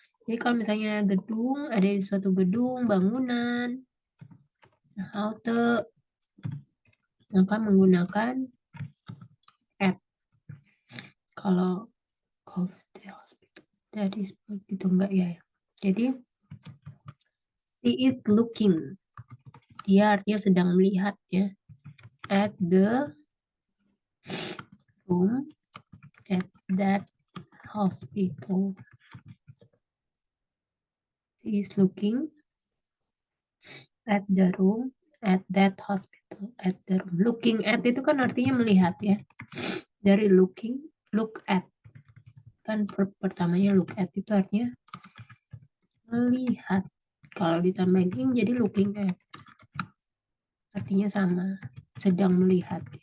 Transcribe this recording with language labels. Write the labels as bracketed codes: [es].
[id] Jadi kalau misalnya gedung, ada di suatu gedung, bangunan, halte, maka menggunakan at. Kalau [en] of the hospital, [id] dari begitu enggak ya? Jadi [en] she is looking. [id] Dia artinya sedang melihat ya. [en] At the room at that hospital. She is looking at the room at that hospital. At the room. [id] Looking at itu kan artinya melihat ya. Dari looking, look at. Kan pertamanya look at itu artinya melihat. Kalau ditambahin ing jadi looking at. Artinya sama, sedang melihat.